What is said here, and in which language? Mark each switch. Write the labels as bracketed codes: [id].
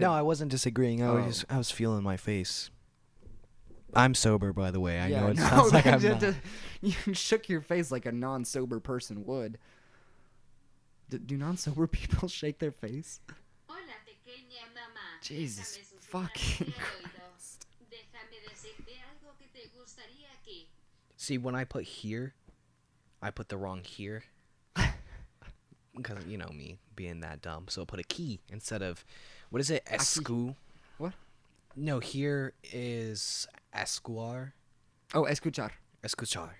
[en] No, I wasn't disagreeing. I was feeling my face. I'm sober, by the way. I know it sounds like I'm not. You shook your face like a non-sober person would. Do non-sober people shake their face? [es] Hola, pequeña mamá. [en] Jesus [es] Déjame [en] fucking [es] susurrarte al oído. Déjame decirte algo que te gustaría aquí. [en] See, when I put here, I put the wrong here. Because, me being that dumb. So I put a key instead of, what is it? [es] Escu? [en] What? No, here is escuar. [es] Oh, escuchar. Escuchar.